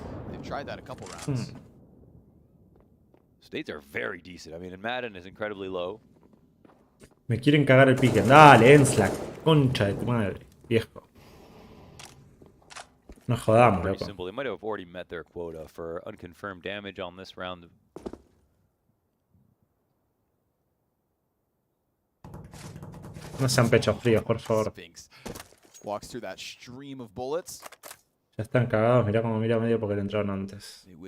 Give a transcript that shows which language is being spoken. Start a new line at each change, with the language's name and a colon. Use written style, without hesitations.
English: They've tried that a couple rounds. States are very decent. I mean, and Madden is incredibly low.
Spanish: Me quieren cagar el pique. Dale, ENCE, la concha de tu madre, viejo. No jodamos, loco.
English: Simple. They might have already met their quota for unconfirmed damage on this round.
Spanish: No sean pechos fríos, por favor.
English: Walks through that stream of bullets.
Spanish: Ya están cagados, mirá como mira medio porque le entraron antes.